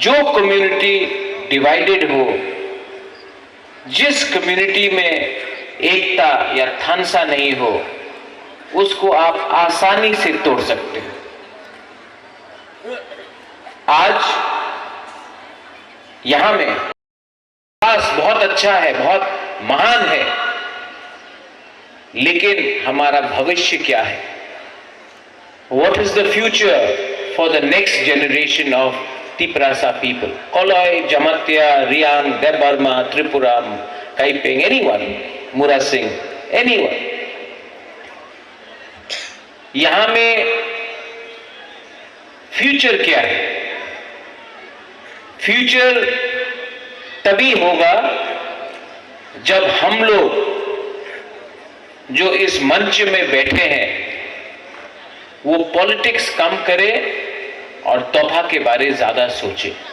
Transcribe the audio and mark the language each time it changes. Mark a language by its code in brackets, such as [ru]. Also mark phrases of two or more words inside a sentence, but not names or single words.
[hi] जो [en] community divided [hi] हो, जिस कम्युनिटी में एकता या थानसा नहीं हो, उसको आप आसानी से तोड़ सकते हैं। आज यहां में बहुत अच्छा है, बहुत महान है, लेकिन हमारा भविष्य क्या है? [en] What is the future for the next generation of Tiprasa people? Koloi, Jamatya, Riang, Debarma, Tripura, Kaiping, anyone, Mura Singh, anyone. [hi] यहां में फ्यूचर क्या है? फ्यूचर तभी होगा जब हम लोग जो इस मंच में बैठे हैं, वो पॉलिटिक्स कम करें और तोहफा के बारे ज्यादा सोचें।